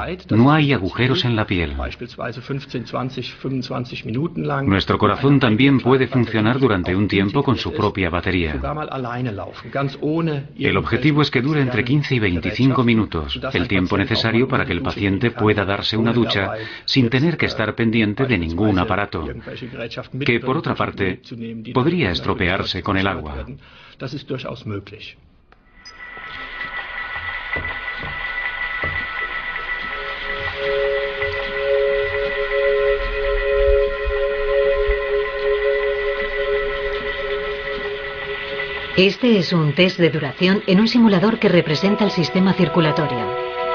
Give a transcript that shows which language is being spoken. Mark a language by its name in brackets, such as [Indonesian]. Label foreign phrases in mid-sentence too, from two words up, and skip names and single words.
[Spanish] No hay agujeros en la piel. Nuestro corazón también puede funcionar durante un tiempo con su propia batería. El objetivo es que dure entre 15 y 25 minutos, el tiempo necesario para que el paciente pueda darse una ducha sin tener que estar pendiente de ningún aparato, que por otra parte podría estropearse con el agua. [German] Das ist durchaus möglich. [Spanish] Este es un test de duración en un simulador que representa el sistema circulatorio.